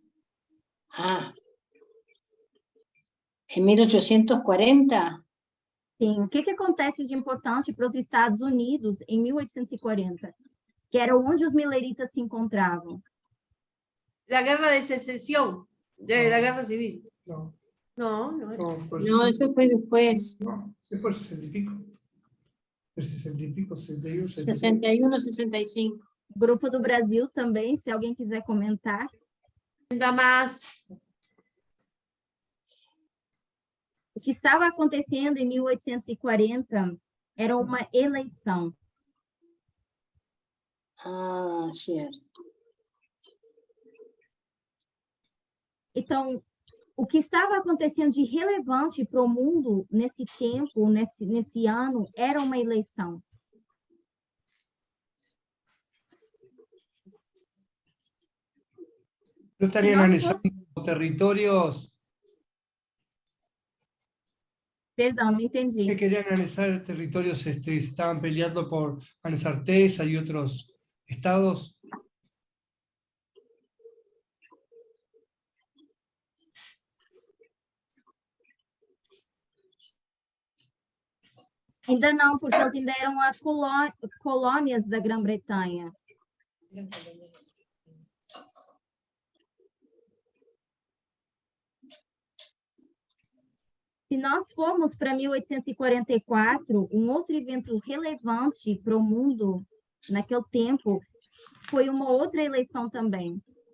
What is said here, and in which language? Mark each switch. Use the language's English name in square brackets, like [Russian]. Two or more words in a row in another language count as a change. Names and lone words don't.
[Spanish] En 1840. [Portuguese] Sim, o que acontece de importante para os Estados Unidos em 1840? Que era onde os mileritas se encontravam. [Spanish] La guerra de secesión, de la guerra civil. No, No, no. no, por No, eso fue después, no, es por 60 y pico. De 60 y pico, 61, 62. 61, 65. [Portuguese] Grupo do Brasil também, se alguém quiser comentar. [Spanish] Nada más. [Portuguese] O que estava acontecendo em 1840 era uma eleição. [Spanish] Ah, cierto. [Portuguese] Então, o que estava acontecendo de relevante para o mundo nesse tempo, nesse ano, era uma eleição. [Spanish] ¿No estarían No, analizando territorios? [Portuguese] Perdão, não entendi. [Spanish] Que querían analizar territorios, se estaban peleando por analizar Tesa y otros estados. [Portuguese] Ainda não, porque eles ainda eram as colônias da Grã-Bretanha. Se nós formos para 1844, um outro evento relevante para o mundo naquele tempo foi uma outra eleição também.